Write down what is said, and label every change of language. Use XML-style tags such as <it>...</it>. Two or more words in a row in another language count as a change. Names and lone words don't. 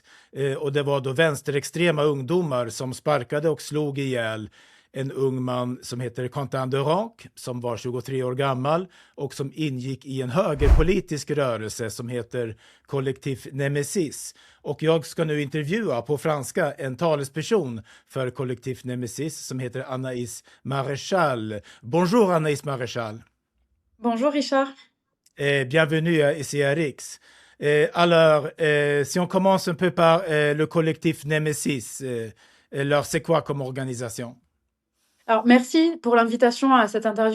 <sv>Och det var då vänsterextrema ungdomar som sparkade och slog ihjäl en ung man som heter Quentin Durand, som var 23 år gammal och som ingick i en högerpolitisk rörelse som heter Collectif Nemesis. Och jag ska nu intervjua på franska en talesperson för Collectif Nemesis som heter Anaïs Maréchal.</sv> <fr>Bonjour Anaïs Maréchal. Bonjour Richard. Bienvenue ici à Rix. Alors, si on commence un peu par le collectif Nemesis, alors c'est quoi comme organisation? Alors merci pour l'invitation à cette interview.</fr>